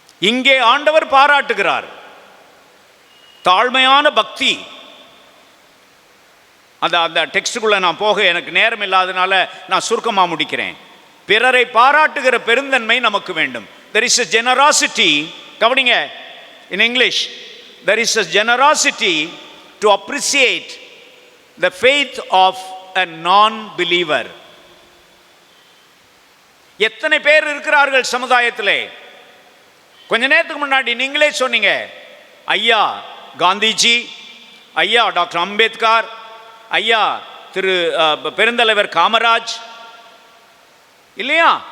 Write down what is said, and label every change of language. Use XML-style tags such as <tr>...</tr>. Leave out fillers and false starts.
<ta>இங்கே ஆண்டவர் பாராட்டுகிறார் தாழ்மையான பக்தி. அந்த டெக்ஸ்டுக்குள்ள நான் போக எனக்கு நேரம் இல்லாதனால நான் சுருக்கமாக முடிக்கிறேன். பிறரை பாராட்டுகிற பெருந்தன்மை நமக்கு வேண்டும்.</ta> <en>There is a generosity,</en> <ta>கவனிங்க,</ta> <en>in English, there is a generosity to appreciate the faith of a non-believer.</en> <ta>எத்தனை பேர் இருக்கிறார்கள் சமுதாயத்திலே? கொஞ்ச நேரத்துக்கு முன்னாடி நீங்களே சொன்னீங்க, ஐயா காந்திஜி, ஐயா டாக்டர் அம்பேத்கர், ஐயா திரு பெருந்தலைவர் காமராஜ், இல்லையா?</ta>